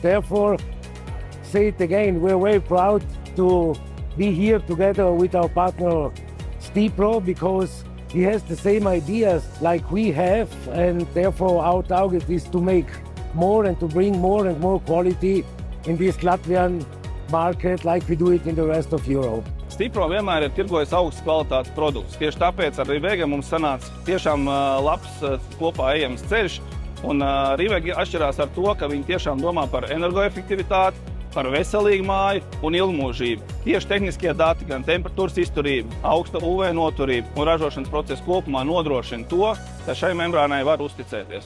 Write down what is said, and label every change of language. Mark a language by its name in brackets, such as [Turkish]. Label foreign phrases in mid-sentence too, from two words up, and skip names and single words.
[English] Therefore, say it again, we're very proud to be here together with our partner Stipro, because he has the same ideas like we have, and therefore our target is to make more and to bring more and more quality in this Latvian market like we do it in the rest of Europe. [Latvian] Stipro vienmēr ir tirgojis augstas kvalitātes produktus. Tieši tāpēc ar Rivega mums sanāca tiešām labs kopā ejams ceļš. Un Rivega atšķirās ar to, ka viņi tiešām domā par energoefektivitāti, par veselīgu māju un ilgmūžību. Tieši tehniskie dati, gan temperatūras izturība, augsta UV noturība un ražošanas process kopumā nodrošina to, ka šai membrānai var uzticēties.